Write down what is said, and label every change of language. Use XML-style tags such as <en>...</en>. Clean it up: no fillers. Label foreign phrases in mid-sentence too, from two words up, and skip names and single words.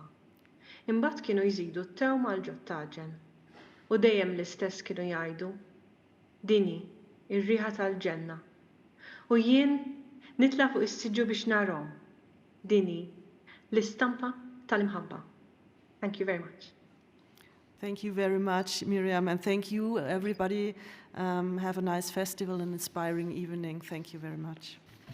<mt>Imbagħad kienu jżidu t-tewm mal-ġottaġen. U dejjem l-istess kienu jgħidu, dini, ir-riħa tal-ġenna. U jien nitla fuq is-siġġu biex narahom. Dini, l-istampa tal-imħabba.</mt> <en>Thank you very much. Thank you very much, Miriam, and thank you, everybody. Have a nice festival and inspiring evening. Thank you very much.</en>